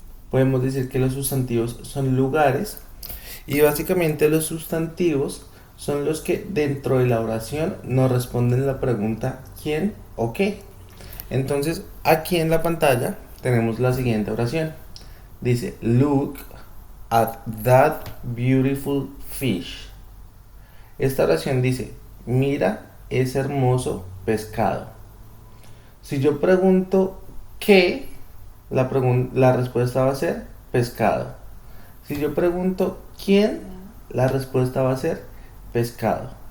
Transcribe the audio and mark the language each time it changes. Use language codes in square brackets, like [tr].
[es] Podemos decir que los sustantivos son lugares. Y básicamente los sustantivos son los que dentro de la oración nos responden la pregunta ¿quién o qué? Entonces, aquí en la pantalla tenemos la siguiente oración. [en] Dice, look at that beautiful fish. [es] Esta oración dice, mira ese hermoso pescado. Si yo pregunto qué, la respuesta va a ser pescado. Si yo pregunto quién, la respuesta va a ser pescado.